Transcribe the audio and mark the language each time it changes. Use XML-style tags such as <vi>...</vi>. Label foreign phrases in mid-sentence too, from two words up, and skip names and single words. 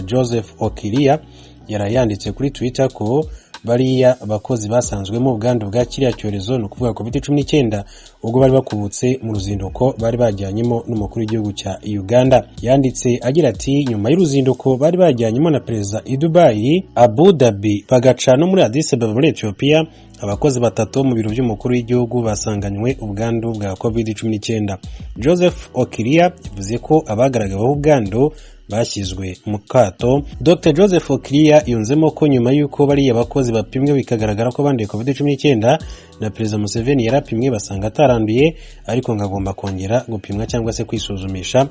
<rw>Joseph Okiria yarayanditse kuri Twitter ko bariya abakozi basanzwemo ubwandu bwa kiriya cyorezo, ni ukuvuga COVID-19, ubwo bari bakubutse mu ruzinduko bari bajyanyemo n'umukuru w'igihugu cya Uganda. Yanditse agira ati, nyuma y'uruzinduko bari bajyanyemo na Perezida i Dubai, Abu Dhabi bagaca no muri Addis Ababa muri Ethiopia, abakozi batatu mu biro by'umukuru w'igihugu basanganywe ubwandu bwa COVID-19. Joseph Okiria yavuze ko abagaragaweho ubwandu bashyizwe mu kato. Dr. Joseph Okiria yunzemo ko nyuma y'uko bariya abakozi bapimwe bikagaragara ko banduye COVID-19 na Perezida Museveni yarapimwe basanga ataranduye, ariko ngagomba kongera gupimwa cyangwa se kwisuzumisha.</rw>